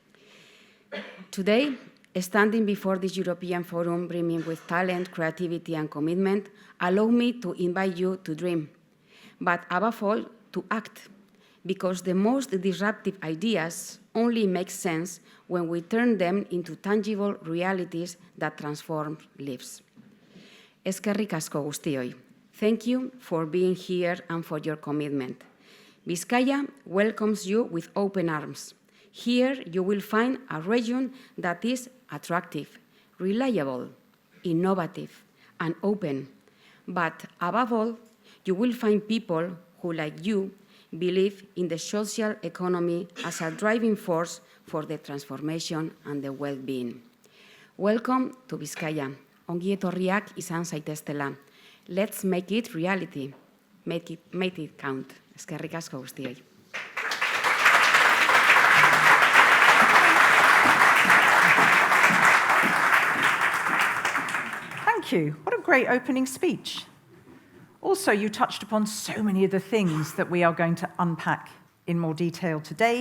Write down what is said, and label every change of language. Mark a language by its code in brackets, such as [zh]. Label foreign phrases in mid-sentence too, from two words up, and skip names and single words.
[en] Today, standing before this European forum brimming with talent, creativity, and commitment, allow me to invite you to dream, but above all, to act, because the most disruptive ideas only make sense when we turn them into tangible realities that transform lives. [eu] Eskerrik asko guztioi. [en] Thank you for being here and for your commitment. Bizkaia welcomes you with open arms. Here you will find a region that is attractive, reliable, innovative, and open. But above all, you will find people who, like you, believe in the social economy as a driving force for the transformation and the well-being. Welcome to Bizkaia. [eu] Ongi etorriak izan zaiteztela. [en] Let's make it reality. Make it count. [eu] Eskerrik asko guztioi. [en] Thank you. What a great opening speech. Also, you touched upon so many of the things that we are going to unpack in more detail today.